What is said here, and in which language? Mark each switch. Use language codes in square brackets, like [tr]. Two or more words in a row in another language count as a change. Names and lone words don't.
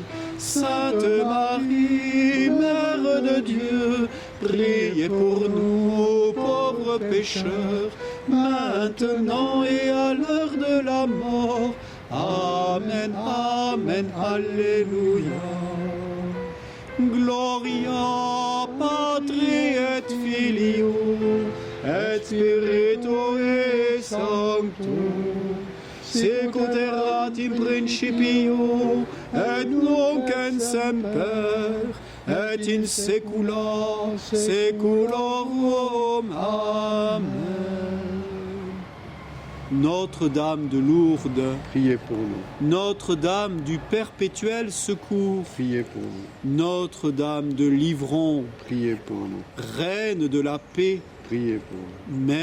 [fr] Sainte Marie, Mère de Dieu, priez pour nous, pauvres pécheurs, maintenant et à l'heure de la mort. Amen, Amen, Alléluia. [la] Gloria Patri et Filio et Spiritu Sancto, sicut erat in principio, et nunc et semper, et in saecula saeculorum. [fr] Amen. Notre-Dame de Lourdes, priez pour nous. Notre-Dame du perpétuel secours, Priez pour nous. Notre-Dame de Livron, Priez pour nous. Reine de la paix, Priez pour nous.